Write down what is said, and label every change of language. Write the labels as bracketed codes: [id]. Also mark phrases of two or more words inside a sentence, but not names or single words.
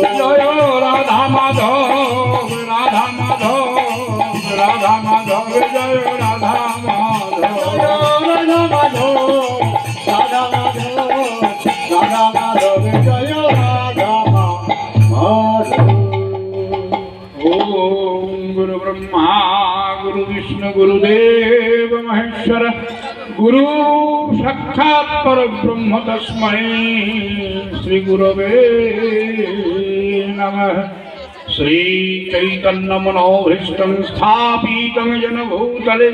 [bn] জয় রাধা মাধব রাধা মাধব রাধা মাধব জয় রাধা মাধব রাধা মাধব রাধা মাধব রাধা মাধব জয় রাধা মাধব [sa] ओम गुरु ब्रह्मा गुरु विष्णु गुरुदेव महेश्वर गुरु साक्षात् परब्रह्म तस्मै श्री गुरवे नमः श्री चैतन्य मनोभीष्टं स्थापितं येन भूतले